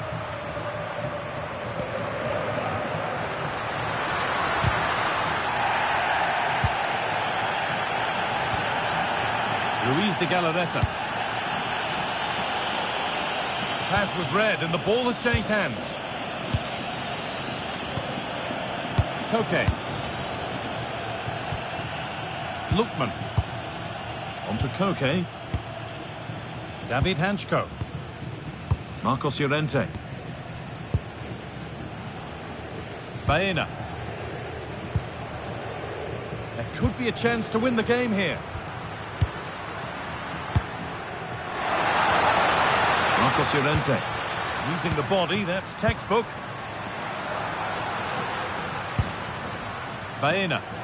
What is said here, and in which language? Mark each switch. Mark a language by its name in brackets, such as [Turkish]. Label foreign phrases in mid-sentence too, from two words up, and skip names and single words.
[English] Luis de Galarreta. The pass was read and the ball has changed hands. Koke. Lookman. Onto Koke. David Hanchko. Marcos Llorente. Baena. There could be a chance to win the game here. Marcos Llorente. Using the body, that's textbook. Baena.